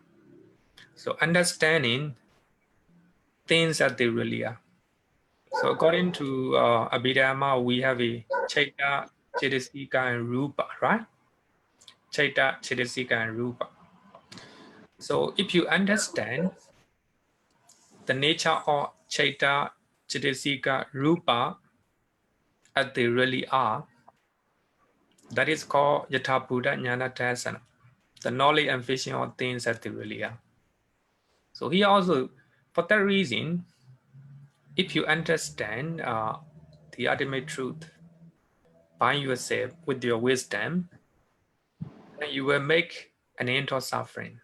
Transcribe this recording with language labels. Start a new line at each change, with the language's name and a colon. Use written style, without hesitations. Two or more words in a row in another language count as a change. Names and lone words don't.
English: So understanding things as they really are. So according to Abhidhamma, we have a
Pali: citta, cettasika, and rupa,
English: right?
Pali: Citta, cettasika, and rupa.
English: So if you understand the nature of
Pali: citta, cettasika, rupa
English: as they really are, that is called
Pali: Yatha Buddha Jnana Darsana,
English: the knowledge and vision of things as they really are. So here also, for that reason, if you understand the ultimate truth by yourself with your wisdom, then you will make an end of suffering.